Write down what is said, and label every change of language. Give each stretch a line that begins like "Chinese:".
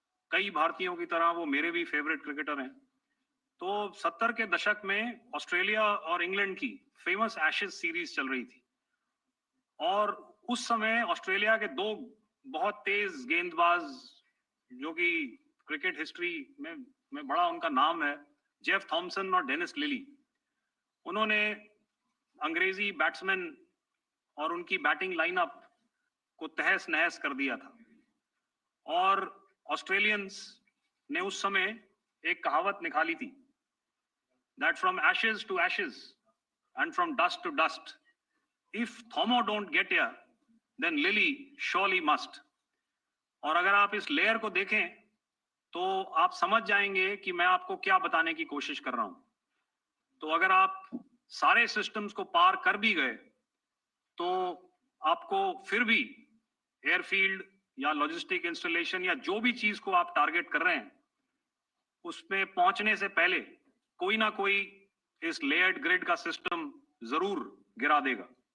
Hindi: कई भारतीयों की तरह वो मेरे भी फेवरेट क्रिकेटर हैं। तो 70 के दशक में ऑस्ट्रेलिया और इंग्लैंड की फेमस एशेज सीरीज चल रही थी और उस समय ऑस्ट्रेलिया के दो बहुत तेज गेंदबाज जो कि क्रिकेट हिस्ट्री में बड़ा उनका नाम है, जेफ थॉमसन और डेनिस लिली, उन्होंने अंग्रेजी बैट्समैन और उनकी बैटिंग लाइनअप को तहस नहस कर दिया था। और ऑस्ट्रेलियंस ने उस समय एक कहावत निकाली थी,
English: that from ashes to ashes and from dust to dust, if Thomo don't get here, then Lily surely must.
Hindi: और अगर आप इस लेयर को देखें तो आप समझ जाएंगे कि मैं आपको क्या बताने की कोशिश कर रहा हूं। तो अगर आप सारे सिस्टम्स को पार कर भी गए तो आपको फिर भी एयरफील्ड या लॉजिस्टिक इंस्टॉलेशन या जो भी चीज को आप टारगेट कर रहे हैं उसमें पहुंचने से पहले कोई ना कोई इस लेयर्ड ग्रिड का सिस्टम जरूर गिरा देगा।